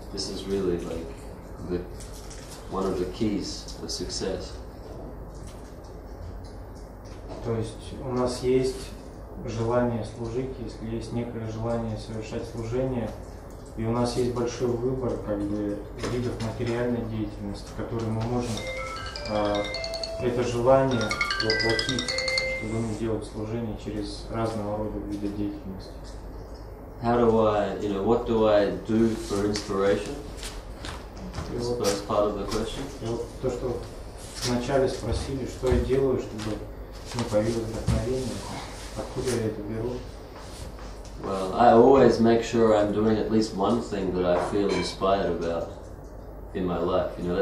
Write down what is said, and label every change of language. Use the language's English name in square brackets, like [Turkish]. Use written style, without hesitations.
[English] This is really like one of the keys of success. [Russian] То есть у нас есть желание служить, если есть некое желание совершать служение, и у нас есть большой выбор как бы видов материальной деятельности, которые мы можем это желание воплотить, чтобы мы делать служение через разного рода виды деятельности. [English] How do I, what do I do for inspiration? That's the first part of the question. [Russian] И вот то, что вначале спросили, что я делаю, чтобы появилось вдохновение, откуда я это беру? [English] Well, I always make sure I'm doing at least one thing that I feel inspired about in my life.